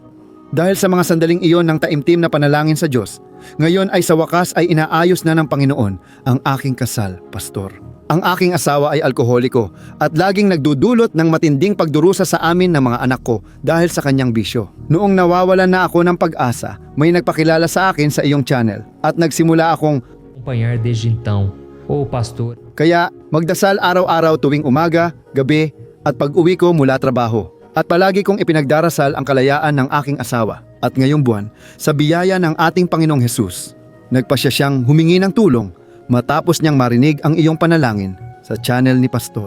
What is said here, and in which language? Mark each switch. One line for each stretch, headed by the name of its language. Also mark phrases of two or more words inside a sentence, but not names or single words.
Filipino: Dahil sa mga sandaling iyon ng taimtim na panalangin sa Diyos, ngayon ay sa wakas ay inaayos na ng Panginoon ang aking kasal, Pastor. Ang aking asawa ay alkoholiko at laging nagdudulot ng matinding pagdurusa sa amin ng mga anak ko dahil sa kanyang bisyo. Noong nawawalan na ako ng pag-asa, may nagpakilala sa akin sa iyong channel at nagsimula akong
Portuguese: acompanhar desde então.
Filipino: Pastor. Kaya magdasal araw-araw tuwing umaga, gabi at pag-uwi ko mula trabaho. At palagi kong ipinagdarasal ang kalayaan ng aking asawa. At ngayong buwan, sa biyaya ng ating Panginoong Hesus, nagpasya siyang humingi ng tulong matapos niyang marinig ang iyong panalangin sa channel ni Pastor.